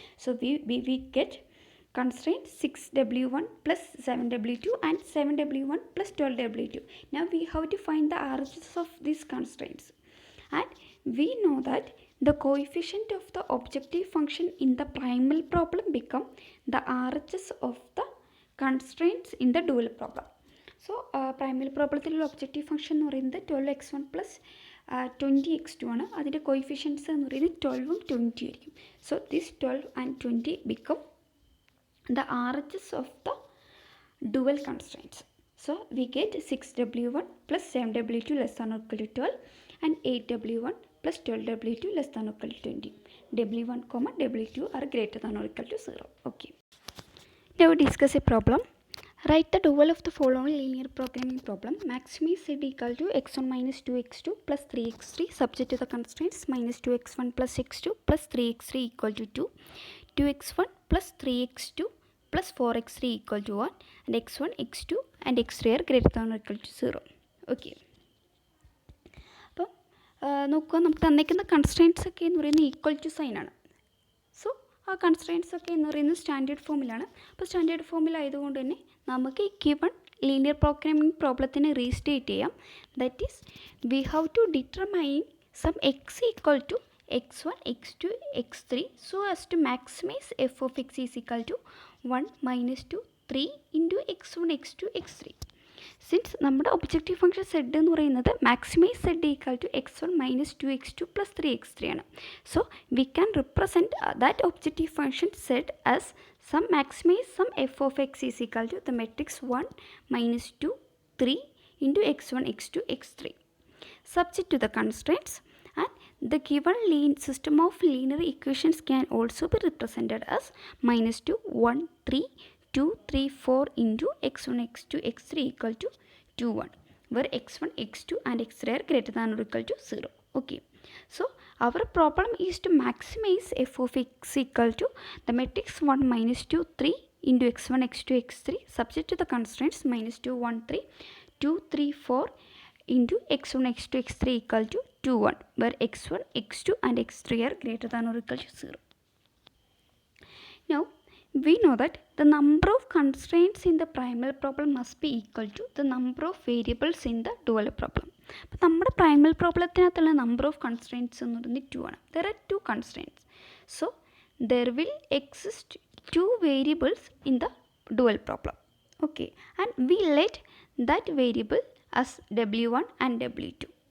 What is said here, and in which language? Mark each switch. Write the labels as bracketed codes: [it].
[en] So we get constraint 6w1 plus 7w2 and 7w1 plus 12w2. Now we have to find the RHS of these constraints, and we know that the coefficient of the objective function in the primal problem become the RHS of the constraints in the dual problem. [ml] So primary പ്രോബ്ലത്തിലുള്ള objective function എന്ന് പറയുന്നത് 12x1 plus 20x2 ആണ്. അതിൻ്റെ coefficients എന്ന് പറയുന്നത് 12ഉം 20 ആയിരിക്കും. [en] So this 12 and 20 become the RHS of the dual constraints. So we get 6w1 plus 7w2 less than or equal to 12 and 8w1 plus 12w2 less than or equal to 20. w1, w2 are greater than or equal to 0. Okay. Now discuss a problem. Write the dual of the following linear programming problem. Maximize z equal to x1 minus 2x2 plus 3x3 subject to the constraints minus 2x1 plus x2 plus 3x3 equal to 2, 2x1 plus 3x2 plus 4x3 equal to 1, and x1, x2 and x3 are greater than or equal to 0. Okay. അപ്പോൾ [ml] നോക്കുക, നമുക്ക് തന്നിരിക്കുന്ന constraints ഒക്കെ എന്ന് പറയുന്നത് equal to sign ആണ്. So ആ constraints ഒക്കെ എന്ന് പറയുന്നത് സ്റ്റാൻഡേർഡ് ഫോമിലാണ്. അപ്പോൾ സ്റ്റാൻഡേർഡ് ഫോമിലായതുകൊണ്ട് തന്നെ നമുക്ക് ഈ ഗിവൺ ലീനിയർ പ്രോഗ്രാമിംഗ് പ്രോബ്ലത്തിനെ റീസ്റ്റേറ്റ് ചെയ്യാം. [en] That is we have to determine some x equal to x1, x2, x3 so as to maximize f of x is equal to 1 minus 2 3 into x1, x2, x3. [ml] Since നമ്മുടെ objective function Z എന്ന് പറയുന്നത് maximise Z equal to x1 minus 2x2 plus 3x3 ആണ്. [en] So we can represent that objective function z as some maximize some f of x is equal to the matrix 1 minus 2 3 into x1, x2, x3 subject to the constraints. And the given system of linear equations can also be represented as minus 2 1 3 2 3 4 into x1 x2 x3 equal to 2 1, where x1 x2 and x3 are greater than or equal to 0. Okay, so our problem is to maximize f of x equal to the matrix 1 minus 2 3 into x1 x2 x3 subject to the constraints minus 2 1 3 2 3 4 into x1 x2 x3 equal to 2 1, where x1 x2 and x3 are greater than or equal to 0. Now we know that the number of constraints in the primal problem must be equal to the number of variables in the dual problem. [ml] അപ്പോൾ നമ്മുടെ Primal പ്രോബ്ലത്തിനകത്തുള്ള number of കൺസ്ട്രെയിൻറ്റ്സ് എന്ന് പറയുന്നത് 2 ആണ്. [en] There are 2 constraints. So there will exist 2 variables in the dual problem. Okay, and we let that variable as w1 and w2.